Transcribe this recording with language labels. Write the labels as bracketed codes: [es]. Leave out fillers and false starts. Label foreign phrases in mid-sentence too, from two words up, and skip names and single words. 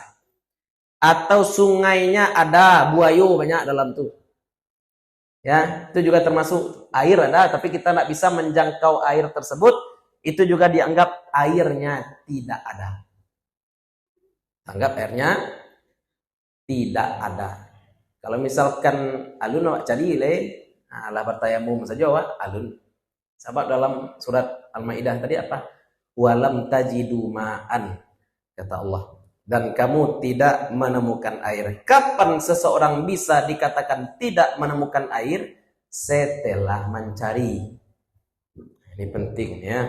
[min] Atau sungainya ada, buayo banyak dalam tuh. [id] Ya, itu juga termasuk air ada, tapi kita tidak bisa menjangkau air tersebut, itu juga dianggap airnya tidak ada. Anggap airnya tidak ada. [min] Kalau misalkan alun awak cari lah bertayamum saja awak alun. [id] Sebab dalam surat Al-Maidah tadi apa? [ar] ولم تجدوا ماء, [id] kata Allah. Dan kamu tidak menemukan air. Kapan seseorang bisa dikatakan tidak menemukan air? Setelah mencari. Ini penting ya.